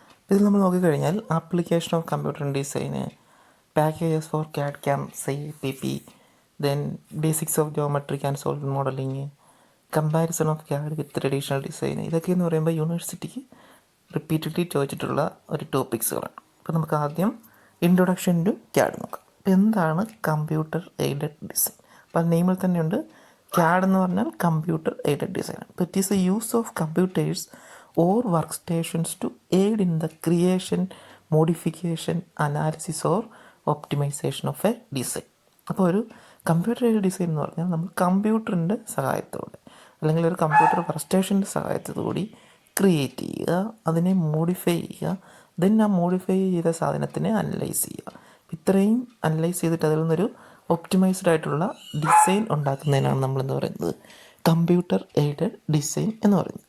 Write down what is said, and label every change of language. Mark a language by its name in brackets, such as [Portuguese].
[Malayalam] ഇതിൽ നമ്മൾ നോക്കിക്കഴിഞ്ഞാൽ [English] Application of computer ഡിസൈന്, packages for CAD CAM, CAPP, then basics of geometric and solid modelling, comparison of CAD with traditional design. [Malayalam] ഇതൊക്കെ എന്ന് പറയുമ്പോൾ യൂണിവേഴ്സിറ്റിക്ക് repeatedly ചോദിച്ചിട്ടുള്ള ഒരു ടോപ്പിക്സുകളാണ്. അപ്പോൾ നമുക്ക് ആദ്യം ഇൻട്രൊഡക്ഷൻ ടു ക്യാഡ് നോക്കാം. അപ്പോൾ എന്താണ് കമ്പ്യൂട്ടർ എയ്ഡഡ് ഡിസൈൻ? അപ്പോൾ നെയിമിൽ തന്നെയുണ്ട്, ക്യാഡ് എന്ന് പറഞ്ഞാൽ കമ്പ്യൂട്ടർ എയ്ഡഡ് ഡിസൈൻ. [English] അപ്പോൾ it is a use of computers or workstations to aid in the creation, modification, analysis or optimization of a design. [Malayalam] അപ്പോൾ ഒരു കമ്പ്യൂട്ടർ എയ്ഡഡ് ഡിസൈൻ എന്ന് പറഞ്ഞാൽ നമ്മൾ കമ്പ്യൂട്ടറിൻ്റെ സഹായത്തോടെ അല്ലെങ്കിൽ ഒരു കമ്പ്യൂട്ടർ വർക്ക്സ്റ്റേഷൻ്റെ സഹായത്തോടുകൂടി ക്രിയേറ്റ് ചെയ്യുക, അതിനെ മോഡിഫൈ ചെയ്യുക, ദെൻ ആ മോഡിഫൈ ചെയ്ത സാധനത്തിനെ അനലൈസ് ചെയ്യുക. ഇത്രയും അനലൈസ് ചെയ്തിട്ട് അതിൽ നിന്നൊരു ഒപ്റ്റിമൈസ്ഡ് ആയിട്ടുള്ള ഡിസൈൻ ഉണ്ടാക്കുന്നതിനാണ് നമ്മളെന്ന് പറയുന്നത് കമ്പ്യൂട്ടർ എയ്ഡഡ് ഡിസൈൻ എന്ന് പറയുന്നത്.